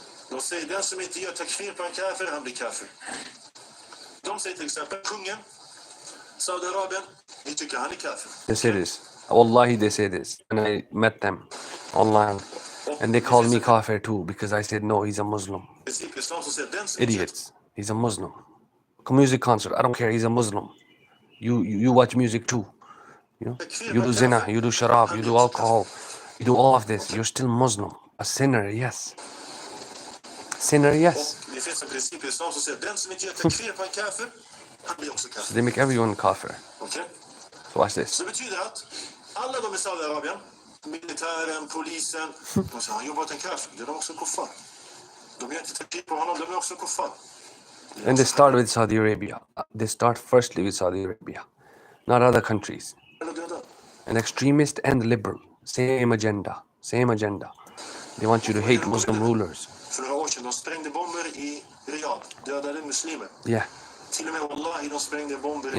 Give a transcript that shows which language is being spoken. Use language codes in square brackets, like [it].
[sv] De säger, den som inte gör takfir på en kafir, han blir kafir. De säger till exempel, kungen, Saudiarabien, vi tycker han är kafir. [en] They say this. Wallahi, they say this. And I met them online. And they called me kafir too because I said, no, he's a Muslim. [sv] Islam som säger, den som [en] Idiots. He's a Muslim. Music concert. I don't care. He's a Muslim. You watch music too. You do zina. You do sharab. You do alcohol. You do all of this. You're still Muslim. A sinner, yes. Sinner, yes. [sv] Och det finns en princip i islam som säger den som inte gör takfir på en kafir, han blir också [en] So [sv] kafir. [en] they make everyone kafir. [sv] Okej? [en] So watch this. [sv] Så det betyder att alla de i Saudiarabien, militären, polisen, de säger han jobbar åt en kafir, det är de också kuffar. De gör inte takfir på honom, de är också kuffar. [en] And they start with Saudi Arabia. They start firstly with Saudi Arabia, not other countries. [sv] Eller döda. [en] An extremist and liberal, same agenda, same agenda. They want you to hate Muslim rulers. [sv] För några år sedan, de sprängde bomber i Riyadh, dödade muslimer. [en] Yeah, [sv] Till och med Wallahi, de sprängde bomber i